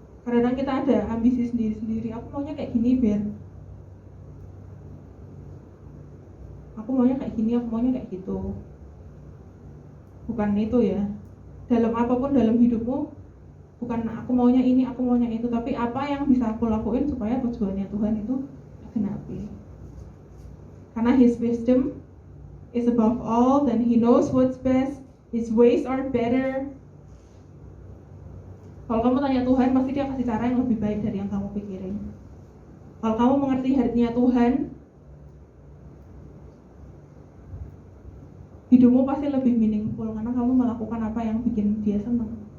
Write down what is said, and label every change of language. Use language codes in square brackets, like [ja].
[id] Kadang kita ada ambisi sendiri-sendiri, aku maunya kayak gini biar aku maunya kayak gini, aku maunya kayak gitu. Bukan itu ya, dalam apapun dalam hidupmu, bukan aku maunya ini, aku maunya itu, tapi apa yang bisa aku lakuin supaya tujuannya Tuhan itu tergenapi. [en] Karena His wisdom is above all, dan He knows what's best, His ways are better. [id] Kalau kamu tanya Tuhan, pasti Dia kasih cara yang lebih baik dari yang kamu pikirin. Kalau kamu mengerti hatinya Tuhan, hidupmu pasti lebih meaningful karena kamu melakukan apa yang bikin Dia senang.